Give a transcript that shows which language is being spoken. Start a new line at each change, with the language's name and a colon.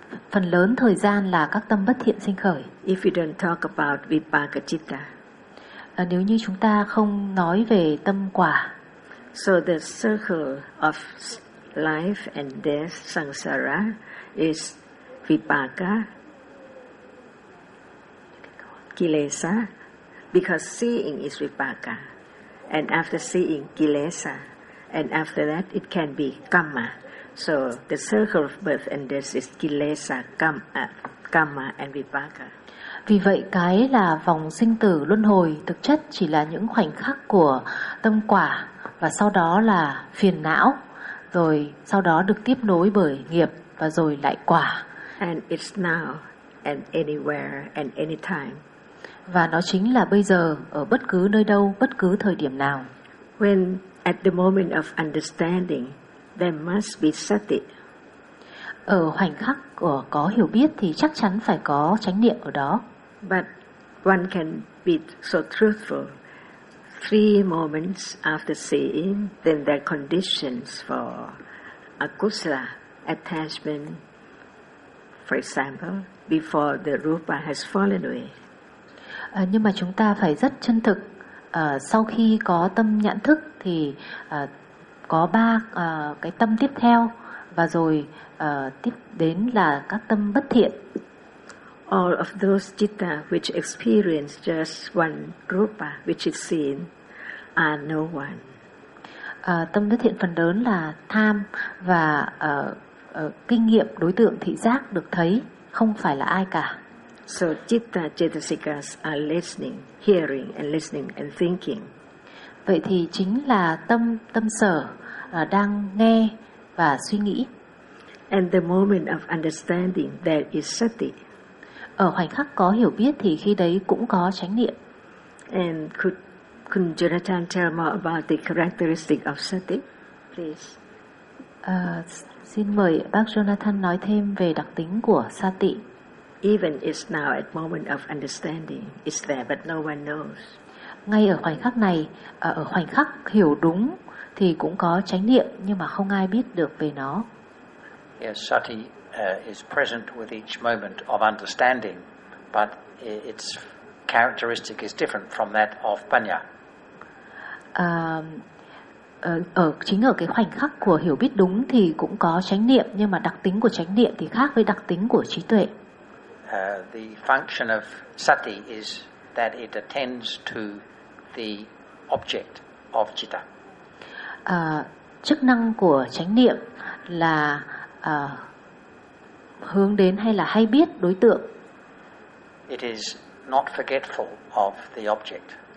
Vietnamese: Phần lớn thời gian là các tâm bất thiện sinh khởi.
English: If you don't talk about vipaka citta.
Vietnamese: Nếu như chúng ta không nói về tâm quả.
English: So the circle of life and death, samsara, is vipaka, kilesa, because seeing is vipaka. And after seeing, kilesa. And after that, it can be kamma. So the circle of birth and death is kilesa, kamma and vipaka.
Vietnamese: Vì vậy cái là vòng sinh tử luân hồi thực chất chỉ là những khoảnh khắc của tâm quả và sau đó là phiền não, rồi sau đó được tiếp nối bởi nghiệp và rồi lại quả.
English: And it's now and anywhere and anytime.
Vietnamese: Và nó chính là bây giờ ở bất cứ nơi đâu, bất cứ thời điểm nào.
English: When at the moment of understanding there must be sati.
Vietnamese: Ở khoảnh khắc của có hiểu biết thì chắc chắn phải có chánh niệm ở đó.
English: But one can be so truthful. Three moments after seeing, then there are conditions for akusala attachment, for example, before the rupa has fallen away.
Vietnamese: Nhưng mà chúng ta phải rất chân thực. Sau khi có tâm nhãn thức thì có ba cái tâm tiếp theo và rồi tiếp đến là các tâm bất thiện.
English: All of those citta which experience just one rupa which is seen are no one.
Vietnamese: Tâm bất thiện phần lớn là tham và kinh nghiệm đối tượng thị giác được thấy không phải là ai cả.
English: So citta cetasikas are listening, hearing and listening and thinking.
Vietnamese: Vậy thì chính là tâm sở đang nghe và suy nghĩ.
English: And the moment of understanding there is sati.
Vietnamese: Ở khoảnh khắc có hiểu biết thì khi đấy cũng có chánh niệm.
English: And could Jonathan tell more about the characteristic of sati, please?
Vietnamese: Xin mời bác Jonathan nói thêm về đặc tính của sati.
English: Even it's now at moment of understanding, it's there but no one knows.
Vietnamese: Ngay ở khoảnh khắc này, ở khoảnh khắc hiểu đúng thì cũng có chánh niệm nhưng mà không ai biết được về nó.
English: Yes, sati is present with each moment of understanding, but its characteristic is different from that of panya.
Vietnamese: Chính ở cái khoảnh khắc của hiểu biết đúng thì cũng có chánh niệm nhưng mà đặc tính của chánh niệm thì khác với đặc tính của trí tuệ.
English: The function of sati is that it attends to the object of citta.
Vietnamese: Chức năng của chánh niệm là hướng đến hay là hay biết đối tượng.
English: It is not forgetful of the object.